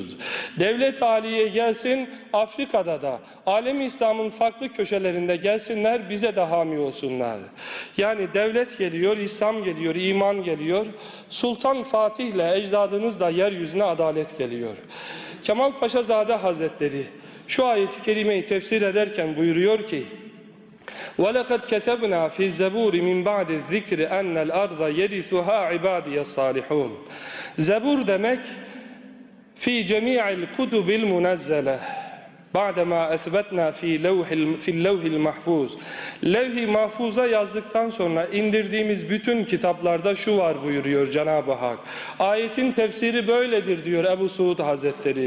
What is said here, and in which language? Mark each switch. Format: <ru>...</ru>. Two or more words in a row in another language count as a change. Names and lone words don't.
<tr>Devlet aliye gelsin, Afrika'da da, alem-i İslam'ın farklı köşelerinde gelsinler, bize de hami olsunlar. Yani devlet geliyor, İslam geliyor, iman geliyor. Sultan Fatih'le, ecdadınızla yeryüzüne adalet geliyor. Kemal Paşazade Hazretleri şu ayet-i kerimeyi tefsir ederken buyuruyor ki</tr> <ar>وَلَقَدْ كَتَبْنَا فِي الزَّبُورِ مِنْ بَعْدِ الذِّكْرِ اَنَّ الْأَرْضَ يَرِثُهَا عِبَادِيَ الصَّالِحُونَ</ar> <tr>Zebur demek</tr> <ar>في جميع الكتب المنزلة بعدما أثبتنا في اللوح المحفوظ.</ar> <tr>Levh-i mahfuza yazdıktan sonra indirdiğimiz bütün kitaplarda şu var buyuruyor Cenab-ı Hak. Ayetin tefsiri böyledir diyor Ebu Suud Hazretleri.</tr>